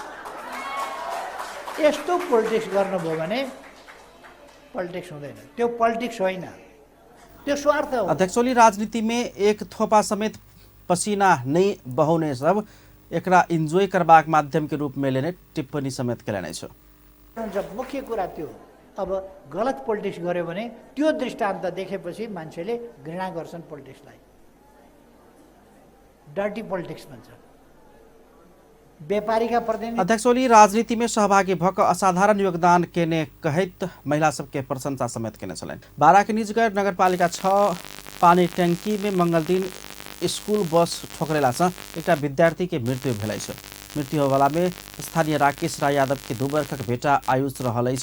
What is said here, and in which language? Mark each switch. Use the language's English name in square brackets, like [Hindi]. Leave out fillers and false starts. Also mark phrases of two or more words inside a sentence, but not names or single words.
[Nepali] यस्तो पोलिटिक्स गर्नुभयो भने पोलिटिक्स हुँदैन। त्यो पोलिटिक्स होइन, त्यो स्वार्थ हो। [Maithili] अध्यक्ष ओली राजनीति में एक थोपा समेत पसीना नहीं बहाउने सब एकरा इन्जॉय करबाक माध्यम के रूप में लेने टिप्पणी समेत केलनि छ। [Nepali] मुख्य कुरा त्यो अब गलत पोलिटिक्स गर्यो भने त्यो दृष्टान्त देखेपछि मान्छेले घृणा गर्छन् पोलिटिक्सलाई। [English] dirty politics [Nepali] भन्छ। व्यापारीका प्रतिनिधि [Maithili] अध्यक्ष ओली राजनीति में सहभागी भक असाधारण योगदान केने कहैत महिला सबके प्रशंसा समेत केने छलनि। बारा के निजगढ नगरपालिका 6 पानी टंकी में मंगल दिन स्कूल बस ठोकरेला से एक विद्यार्थी के मृत्यु भेल अछि। मृत्यु होवाला में स्थानीय राकेश राय यादव के 2 वर्षक बेटा आयुष रहल अछि।